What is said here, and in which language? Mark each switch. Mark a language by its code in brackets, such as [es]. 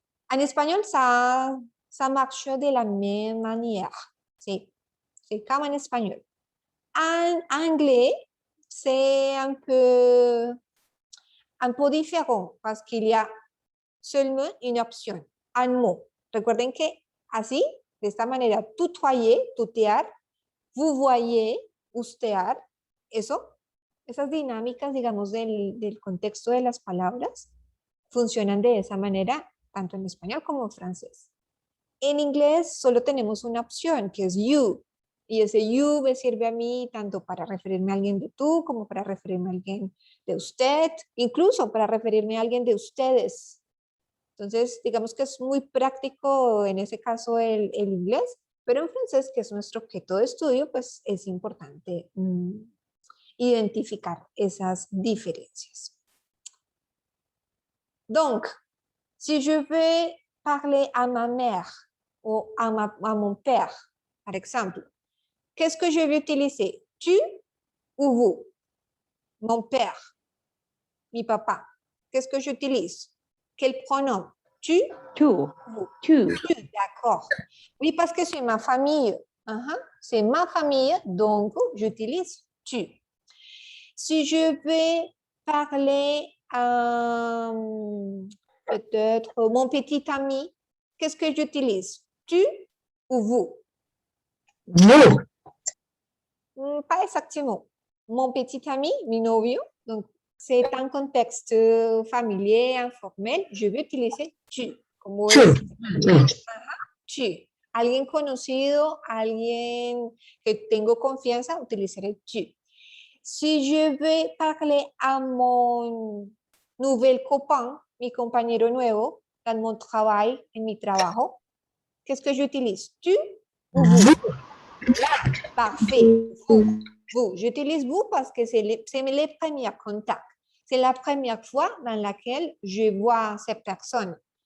[fr] En espagnol, ça marche de la même manière. C'est comme en espagnol. En anglais, c'est un peu différent parce qu'il y a seulement une option, un mot. [es] Recuerden que así, de esta manera, tutoyer, tutear, vous voyez, ustear, esas dinámicas, digamos, del contexto de las palabras, funcionan de esa manera, tanto en español como en francés. En inglés solo tenemos una opción, que es you, y ese you me sirve a mí tanto para referirme a alguien de tú, como para referirme a alguien de usted, incluso para referirme a alguien de ustedes. Entonces, digamos que es muy práctico en ese caso el inglés, pero en francés, que es nuestro objeto de estudio, pues es importante identificar esas diferencias. [fr] Donc, si je vais parler à ma mère ou à mon père, par exemple, qu'est-ce que je vais utiliser? Tu ou vous? Mon père, [es] mi papa. [fr] Qu'est-ce que j'utilise? Quel pronom? Tu, Two. vous. Two. Tu, d'accord. Oui, parce que c'est ma famille. C'est ma famille, donc j'utilise tu. Si je vais parler à peut-être mon petit ami, qu'est-ce que j'utilise? Tu ou vous? Vous. Pas exactement. Mon petit ami, [es] mi novio, [fr] donc c'est un contexte familier, informel, je vais utiliser tu. [es] Como [fr] Tu. [es] es tu. Alguien conocido, alguien que tengo confianza, utilizaré tu. [fr] Si je vais parler à mon nouvel copain, [es] mi compañero nuevo, [fr] dans mon travail, [es] en mi trabajo, [fr] qu'est-ce que j'utilise? Tu ou vous? Parfait. Vous. Vous. J'utilise vous parce que c'est les premiers contacts. C'est la première fois dans laquelle je vois cette personne.